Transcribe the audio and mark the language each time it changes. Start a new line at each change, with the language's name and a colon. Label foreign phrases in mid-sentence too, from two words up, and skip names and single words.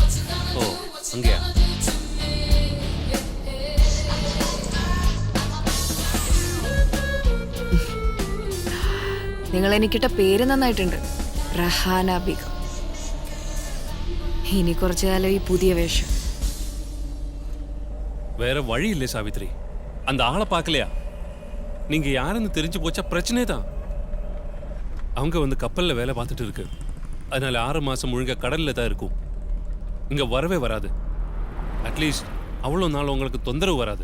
Malayalam: ഓ അങ്ങയാ. നിങ്ങൾ എനിക്കിട്ട പേര് നന്നായിട്ടുണ്ട്, റഹാന ബീഗം. ഇനി കുറച്ചു കാലം ഈ പുതിയ വേഷം.
Tamil: வேற வழி இல்லை சாவித்ரி, அந்த ஆளை பார்க்கலையா? நீங்க யாருன்னு தெரிஞ்சு போச்சா பிரச்சனை தான். அவங்க வந்து கப்பல்ல வேலை பார்த்துட்டு இருக்கு, அதனால 6 மாசம் முழுங்க கடல்ல தான் இருக்கும். இங்க வரவே வராது. அட்லீஸ்ட் அவ்வளோ நாள் உங்களுக்கு தொந்தரவு வராது.